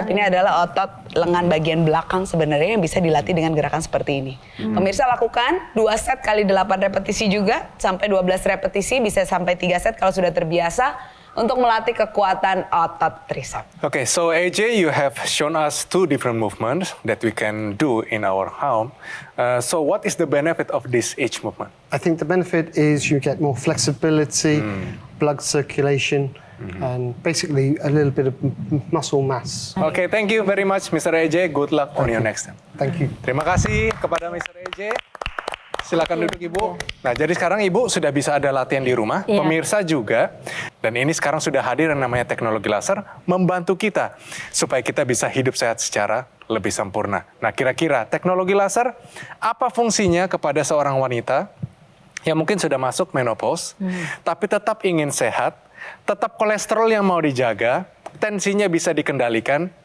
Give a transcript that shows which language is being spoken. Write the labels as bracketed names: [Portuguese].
[Indonesian] tricep ini adalah otot lengan bagian belakang sebenarnya yang bisa dilatih dengan gerakan seperti ini. Pemirsa lakukan 2 set kali 8 repetisi juga, sampai 12 repetisi, bisa sampai 3 set kalau sudah terbiasa untuk melatih kekuatan otot tricep. [English] Okay, so AJ, you have shown us 2 different movements that we can do in our home. So what is the benefit of this each movement? I think the benefit is you get more flexibility, blood circulation, and basically a little bit of muscle mass. Okay, thank you very much, Mr. AJ. Good luck on your next time. Thank you. [Indonesian] Terima kasih kepada Mr. AJ. Silakan duduk, Ibu. Nah, jadi sekarang Ibu sudah bisa ada latihan di rumah, Iya. pemirsa juga. Dan ini sekarang sudah hadir yang namanya teknologi laser membantu kita supaya kita bisa hidup sehat secara lebih sempurna. Nah, kira-kira teknologi laser apa fungsinya kepada seorang wanita yang mungkin sudah masuk menopause, tapi tetap ingin sehat, tetap kolesterol yang mau dijaga, tensinya bisa dikendalikan,